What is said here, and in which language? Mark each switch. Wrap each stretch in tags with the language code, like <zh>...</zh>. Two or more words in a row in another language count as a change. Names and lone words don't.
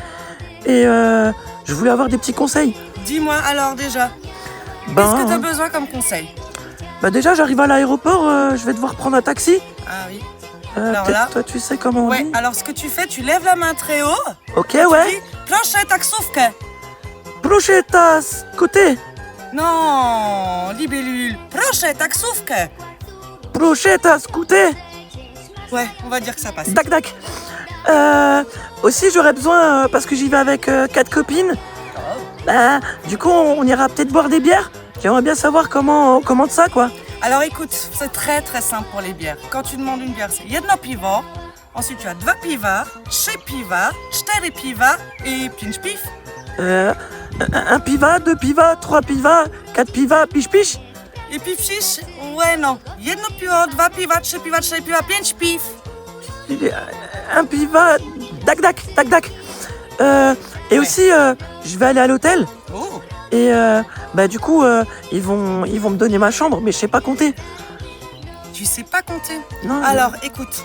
<fr>Et je voulais avoir des petits conseils. Dis-moi alors déjà. Qu'est-ce que t'as besoin comme conseil? Bah déjà, j'arrive à l'aéroport, je vais devoir prendre un taxi. Ah oui. Alors là... toi, tu sais comment on Ouais, dit? alors ce que tu fais, tu lèves la main très haut. Ok, et ouais. Tu dis,</fr> <pl>proszę taksówkę.</pl> <fr>Proszę côté. Non, libellule,</fr> <pl>proszę taksówkę.</pl> <fr>Proszę côté. Ouais, on va dire que ça passe. Dac dac. Aussi, j'aurais besoin, parce que j'y vais avec 4 copines. Bah, du coup, on ira peut-être boire des bières. J'aimerais bien savoir comment on commande ça, quoi. Alors écoute, c'est très très simple pour les bières. Quand tu demandes une bière, c'est</fr> <pl>jedno piwo.</pl> <fr>Ensuite, tu as 2 piwa, 3 piwa, 4 piwa et 5 piw. Un piva, 2 pivas, 3 pivas, 4 pivas, piche. Et piw cisz? Ouais, non.</fr> <pl>Jedno piwo, 2 piwa, 3 piwa, 4 piwa, 5 piw.</pl> <fr>Un piva, dac dac. Et aussi, je vais aller à l'hôtel. Oh. Et bah du coup, ils vont me donner ma chambre, mais je sais pas compter. Tu sais pas compter? Non. Alors, écoute.</fr>